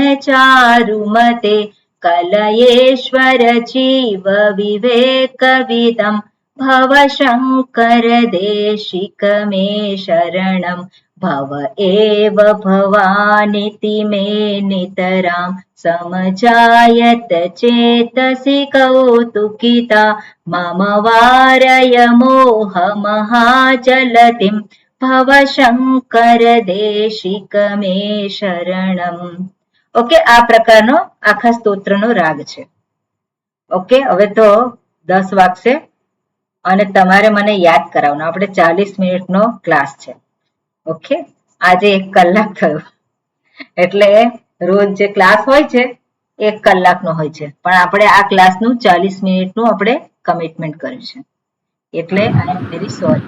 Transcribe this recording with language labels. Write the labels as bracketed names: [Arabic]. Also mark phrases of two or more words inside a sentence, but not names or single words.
[Sanskrit] चारुमते कलयेश्वर जीव विवेक विदं भवशङ्कर देशिक मे शरणं भव एव भवानिति मे नितरां समजायत चेतसि कौतुकिता मम वारय मोह महाजलतिं भवशङ्कर देशिक मे शरणं। [Gujarati] ઓકે, આ પ્રકારનો આખા સ્તોત્રનો રાગ છે. ઓકે, હવે તો 10 વાગશે અને તમારે મને યાદ કરાવવાનું. આપણે 40 મિનિટનો ક્લાસ છે. ઓકે, આજે 1 કલાક થયો, એટલે રોજ જે ક્લાસ હોય છે 1 કલાકનો હોય છે, પણ આપણે આ ક્લાસનું 40 મિનિટનું આપણે કમિટમેન્ટ કર્યું છે, એટલે [English] I am very sorry.